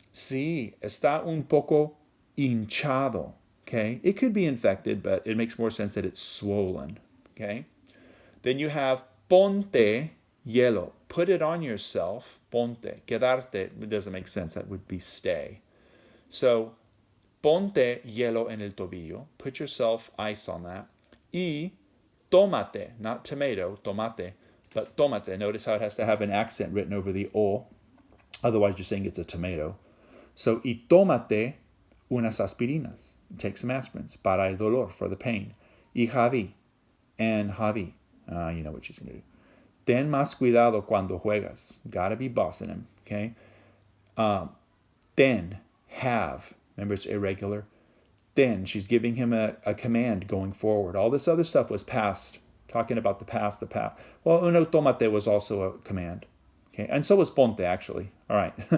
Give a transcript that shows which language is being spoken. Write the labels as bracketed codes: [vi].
[es] Sí, está un poco hinchado. [en] Okay? It could be infected, but it makes more sense that it's swollen. Okay? Then you have [es] ponte hielo. [en] Put it on yourself. Ponte. Quedarte. It doesn't make sense. That would be stay. [es] So, ponte hielo en el tobillo. [en] Put yourself ice on that. [es] Y tomate. [en] Not tomato, tomate, but tomate. Notice how it has to have an accent written over the O. Otherwise, you're saying it's a tomato. So, [es] y tomate unas aspirinas. [en] Take some aspirins. [es] Para el dolor, [en] for the pain. Y Javi. And Javi. You know what she's going to do. [es] Ten más cuidado cuando juegas. [en] Gotta be bossing him, okay? Ten, have. Remember, it's irregular. Then, she's giving him a command going forward. All this other stuff was past, talking about the past. Well, uno tomate was also a command. Okay, and so was ponte, actually. All right.